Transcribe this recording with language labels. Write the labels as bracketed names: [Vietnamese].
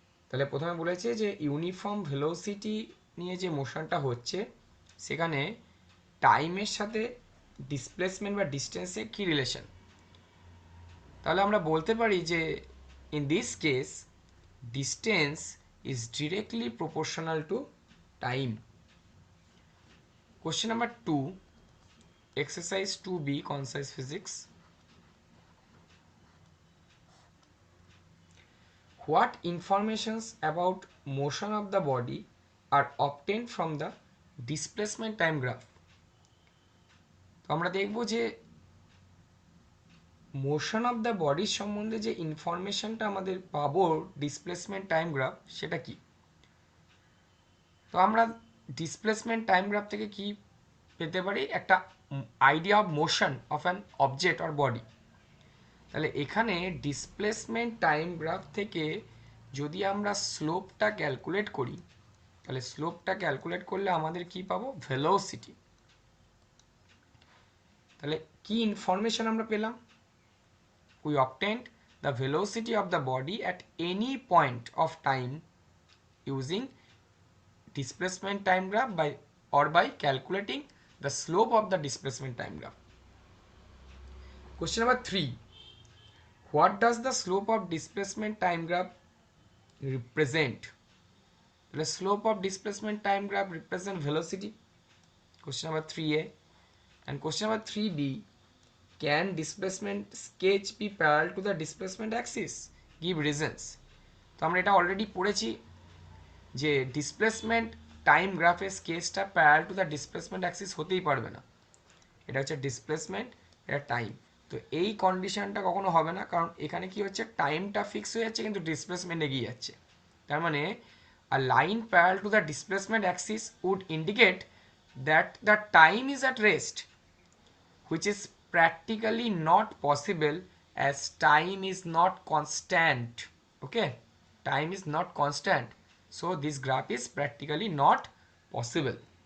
[Bangla] তাহলে প্রথমে বলেছে যে ইউনিফর্ম ভেলোসিটি নিয়ে যে মোশনটা হচ্ছে সেখানে টাইমের সাথে ডিসপ্লেসমেন্ট বা ডিস্টেন্সের কী রিলেশন। তাহলে আমরা বলতে পারি যে [English] In this case distance is directly proportional to time. Question number 2, exercise 2B concise physics. What informations about motion of the body are obtained from the displacement time graph? [Bangla] তো আমরা দেখব যে [English] motion of the বডির [Bangla] সম্বন্ধে যে ইনফরমেশনটা আমাদের পাবো ডিসপ্লেসমেন্ট টাইম গ্রাফ, সেটা কি। তো আমরা [English] displacement time graph [Bangla] থেকে কি পেতে পারি, একটা [English] Idea of motion of an object or body. [Bangla] তাহলে এখানে ডিসপ্লেসমেন্ট টাইম গ্রাফ থেকে যদি আমরা স্লোপটা ক্যালকুলেট করি, তাহলে স্লোপটা ক্যালকুলেট করলে আমাদের কি পাবো, ভেলোসিটি। তাহলে কি ইনফরমেশন আমরা পেলাম, [English] we obtained the velocity of the body at any point of time using displacement time graph by calculating the slope of the displacement time graph. Question number 3, what does the slope of displacement time graph represent? The slope of displacement time graph represent velocity. Question number 3A. And question number 3B, can displacement sketch be parallel to the displacement axis? Give reasons. [Bangla] তো আমরা এটা already পড়েছি যে displacement time গ্রাফের স্কেচটা [English] parallel to the displacement axis [Bangla] হতেই পারবে না। এটা হচ্ছে ডিসপ্লেসমেন্ট, এটা টাইম। তো এই কন্ডিশনটা কখনো হবে না, কারণ এখানে কি হচ্ছে, টাইমটা ফিক্স হয়ে যাচ্ছে কিন্তু ডিসপ্লেসমেন্ট এগিয়ে যাচ্ছে। তার মানে [English] a line parallel to the displacement axis would indicate that the time is at rest, which is practically not possible as time is not constant. Okay, time is not constant, so this graph is practically not possible.